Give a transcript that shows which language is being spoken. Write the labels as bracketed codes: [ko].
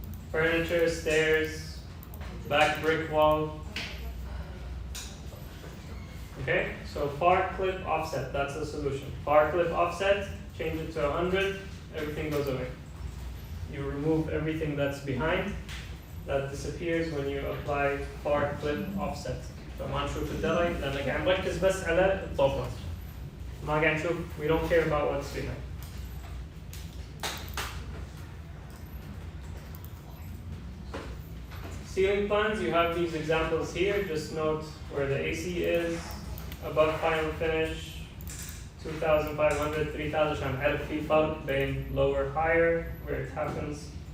[en] Furniture, stairs, back brick wall. Okay, so far clip offset, that's the solution. Far clip offset, change it to 100, everything goes away. You remove everything that's behind. That disappears when you apply far clip offset. [ar] فما نشوف الدرج لأنك عم نركز بس على الطوفة. ما قاعد نشوف, [en] we don't care about what's behind. Ceiling plans, you have these examples here. Just note where the AC is, above final finish, 2,500, 3,000 [ar] عشان نعرف في فرق بين [en] lower higher where it happens.